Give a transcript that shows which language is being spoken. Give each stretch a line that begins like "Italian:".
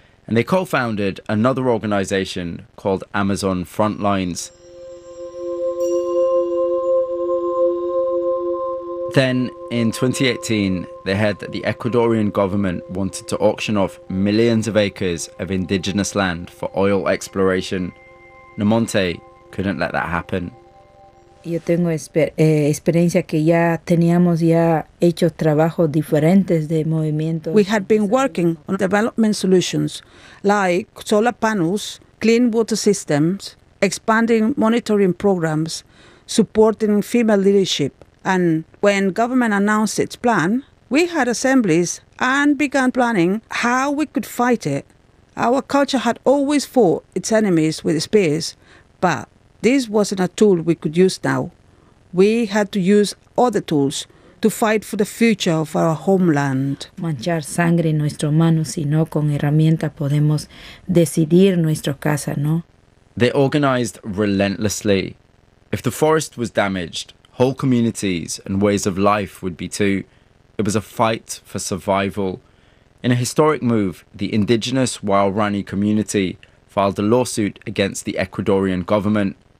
English: And they co-founded another organization called Amazon Frontlines. Then, in 2018, they heard that the Ecuadorian government wanted to auction off millions of acres of indigenous land for oil exploration. Nomonte couldn't let that happen.
Spanish: Yo tengo experiencia que ya teníamos ya hecho trabajos diferentes de movimientos.
English: We had been working on development solutions like solar panels, clean water systems, expanding monitoring programs, supporting female leadership. And when government announced its plan, we had assemblies and began planning how we could fight it. Our culture had always fought its enemies with spears, but this wasn't a tool we could use now. We had to use other tools to fight for the future of our homeland.
Spanish: Manchar sangre en nuestro mano, sino con herramienta podemos decidir nuestra casa, ¿no?
English: They organized relentlessly. If the forest was damaged, whole communities and ways of life would be too. It was a fight for survival. In a historic move, the indigenous Huaorani community filed a lawsuit against the Ecuadorian government.